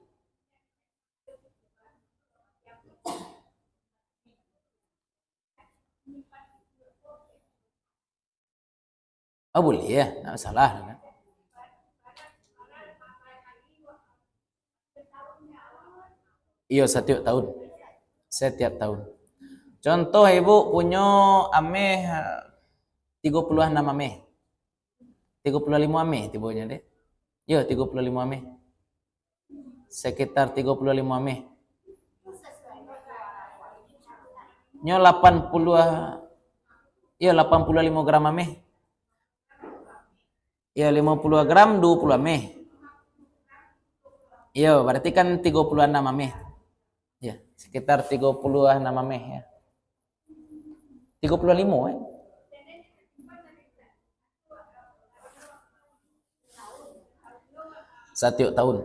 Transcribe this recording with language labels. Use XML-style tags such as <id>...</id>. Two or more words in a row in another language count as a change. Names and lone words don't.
<id>Oh boleh ya, enggak masalah kan. Iya setiap tahun. Setiap tahun. Contoh ibu punya ameh 36 ameh.</id> <min>35 ameh tibonya deh. Ya 35 ameh.</min> <id>Sekitar 35 ameh. Nyo 80 ya 85 gram ameh. Ya 50 gram 20 ameh. Ya berarti kan 36 ameh. Ya sekitar 36 ameh ya. 35 setiap tahun.</id>